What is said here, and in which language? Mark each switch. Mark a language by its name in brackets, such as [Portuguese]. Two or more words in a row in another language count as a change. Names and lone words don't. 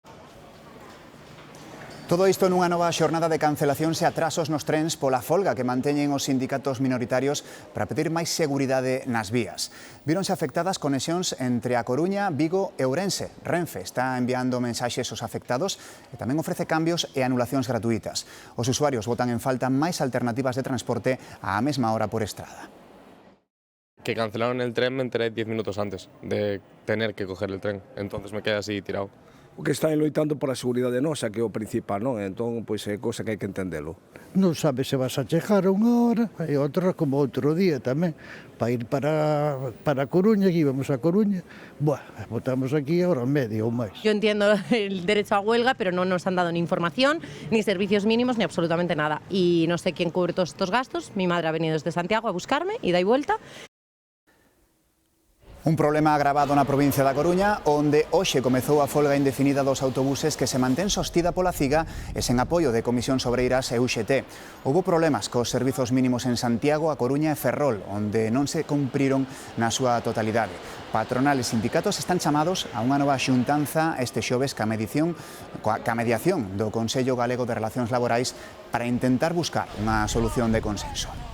[Galician] Todo isto nunha nova xornada de cancelacións e atrasos nos trens pola folga que manteñen os sindicatos minoritarios para pedir máis seguridade nas vías. Víronse afectadas conexións entre A Coruña, Vigo e Ourense. Renfe está enviando mensaxes aos afectados e tamén ofrece cambios e anulacións gratuitas. Os usuarios botan en falta máis alternativas de transporte á mesma hora por estrada. [Spanish] Que cancelaron el tren, me enteré 10 minutos antes de tener que coger el tren, entonces me quedé así tirado. [Galician] O que están loitando por a seguridade nosa, que é o principal, non? Entón, pois é cousa que hai que entendelo. Non sabes se vas a chegar unha hora, e outra como outro día tamén, para ir para Coruña, que íbamos a Coruña, botamos aquí a hora e media ou máis. [Spanish] Yo entiendo el derecho a huelga, pero no nos han dado ni información, ni servicios mínimos, ni absolutamente nada. Y no sé quién cubre todos estos gastos. Mi madre ha venido desde Santiago a buscarme, ida y vuelta. [Galician] Un problema agravado na provincia da Coruña, onde hoxe comezou a folga indefinida dos autobuses que se mantén sostida pola CIGA e sen apoio de Comisións Obreiras e UGT. Houbo problemas cos servizos mínimos en Santiago, A Coruña e Ferrol, onde non se cumpriron na súa totalidade. Patronal e sindicatos están chamados a unha nova xuntanza este xoves ca mediación do Consello Galego de Relacións Laborais para intentar buscar unha solución de consenso.